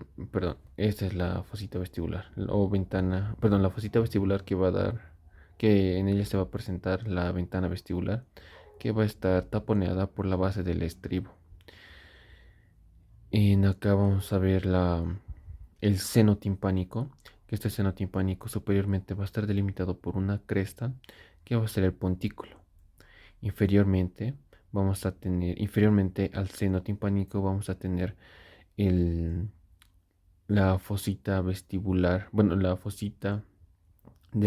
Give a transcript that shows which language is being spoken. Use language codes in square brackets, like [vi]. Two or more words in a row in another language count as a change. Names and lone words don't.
[es] Perdón, esta es la fosita vestibular o ventana, perdón, la fosita vestibular que va a dar, que en ella se va a presentar la ventana vestibular que va a estar taponeada por la base del estribo. En acá vamos a ver el seno timpánico, que este seno timpánico superiormente va a estar delimitado por una cresta que va a ser el pontículo. Inferiormente al seno timpánico vamos a tener la fosita vestibular, bueno, la fosita de